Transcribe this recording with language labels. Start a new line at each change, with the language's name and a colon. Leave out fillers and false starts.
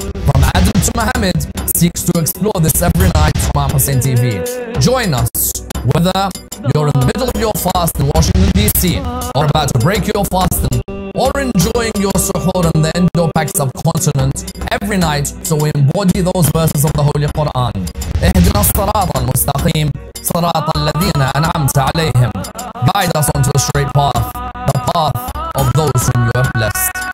English: From Adam to Muhammad seeks to explore this every night on Imam Hussein TV. Join us, whether you're in the middle of your fast in Washington DC, or about to break your fasting, or enjoying your suhoor in the Indo-Pak subcontinent every night, so we embody those verses of the Holy Quran.
Arabic: اهدنا الصراط المستقيم صراط الذين أنعمت عليهم.
English: Guide us onto the straight path, the path of those whom you have blessed.